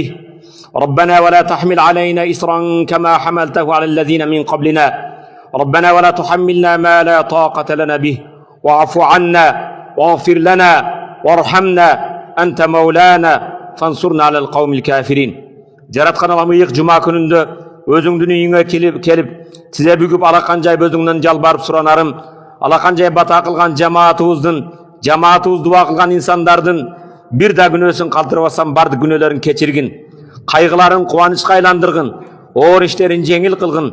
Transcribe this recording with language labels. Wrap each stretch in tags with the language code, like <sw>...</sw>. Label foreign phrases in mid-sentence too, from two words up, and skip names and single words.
<ar>ربنا ولا تحمل علينا إصرا كما حملته على الذين من قبلنا. ربنا ولا تحملنا ما لا طاقة لنا به. واعف عنا واغفر لنا وارحمنا أنت مولانا فانصرنا على القوم الكافرين.</ar> <ky>Жараткан Аллах жума күнүндө өзүңдүн үйүңө келип тизе бүгүп алаканжай өзүңдөн жалбарып суранарым. Алаканжай бата кылган жамаатыбыз дуа кылган инсандардын бир да күнөөсүн калтырбастан бардык күнөөлөрүн кечиргин. Кайгыларын кубанычка айландыргын. Оор иштерин жеңил кылгын.</ky>